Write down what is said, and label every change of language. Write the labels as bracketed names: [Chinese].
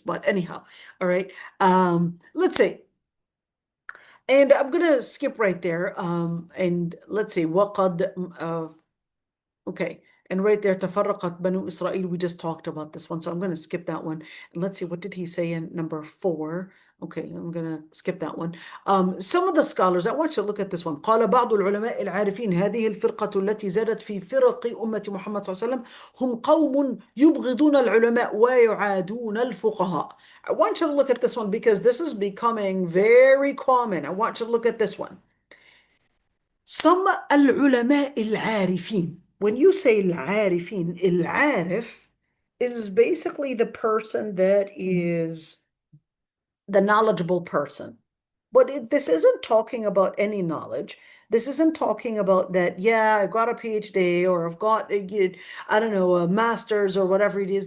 [English] But anyhow, all right. Let's see. And I'm gonna skip right there. And let's see. وقد okay. And right there, [Arabic] تفرقت بنو إسرائيل, [English] we just talked about this one. So I'm going to skip that one. And let's see, what did he say in number 4? Okay, I'm going to skip that one. Some of the scholars, I want you to look at this one. [Arabic] قال بعض العلماء العارفين هذه الفرقة التي زادت في فرق أمة محمد صلى الله عليه وسلم هم قوم يبغضون العلماء ويعادون الفقهاء. [English] I want you to look at this one because this is becoming very common. I want you to look at this one. [Arabic] Some العلماء العارفين. [English] When you say العارفين, العارف is basically the person that is the knowledgeable person. But this isn't talking about any knowledge. This isn't talking about that, yeah, I've got a PhD or I've got, I don't know, a master's or whatever it is.